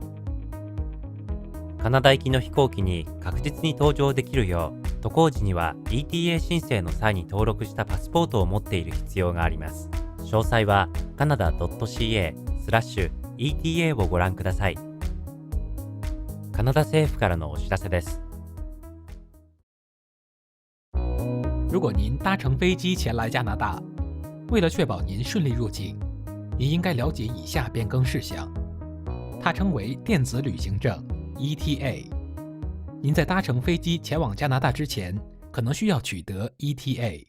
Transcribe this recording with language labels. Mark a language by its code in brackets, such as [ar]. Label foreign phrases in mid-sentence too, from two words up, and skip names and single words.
[ja] カナダ行きの飛行機に確実に搭乗できるよう、渡航時には ETA 申請の際に登録したパスポートを持っている必要があります。詳細は canada.ca/ETA をご覧ください。カナダ政府からのお知らせです。 [zh] 如果您搭乘飞机前来加拿大，为了确保您顺利入境，您应该了解以下变更事项。它称为电子旅行证 ETA。您在搭乘飞机前往加拿大之前，可能需要取得 ETA。